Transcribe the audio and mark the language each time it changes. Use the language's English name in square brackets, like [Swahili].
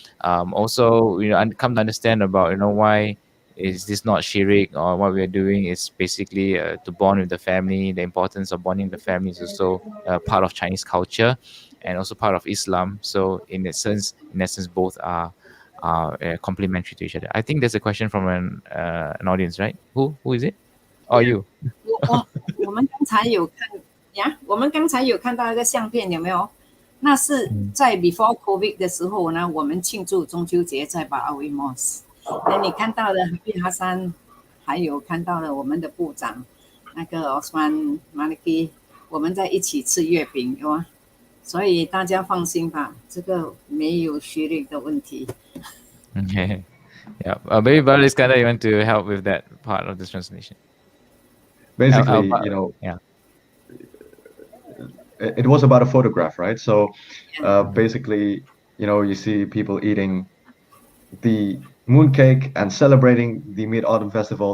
[English] Also, come to understand about why is this not shirik, or what we are doing is basically to bond with the family. The importance of bonding the family is also part of Chinese culture and also part of Islam. So in essence, both are complementary to each other. I think there's a question from an audience, right? Who is it? Or you? [Chinese] 我们刚才有看呀，我们刚才有看到一个相片，有没有？那是在 before COVID 的时候呢，我们庆祝中秋节在巴拉维莫斯。那你看到了哈山，还有看到了我们的部长那个 Osman Maliki， 我们在一起吃月饼，有吗？所以大家放心吧，这个没有学历的问题。 [English] Okay. Yeah. Maybe Brother Iskandar, you want to help with that part of this translation? Basically, Yeah. it was about a photograph, right? So Yeah. basically, you see people eating the mooncake and celebrating the Mid-Autumn Festival.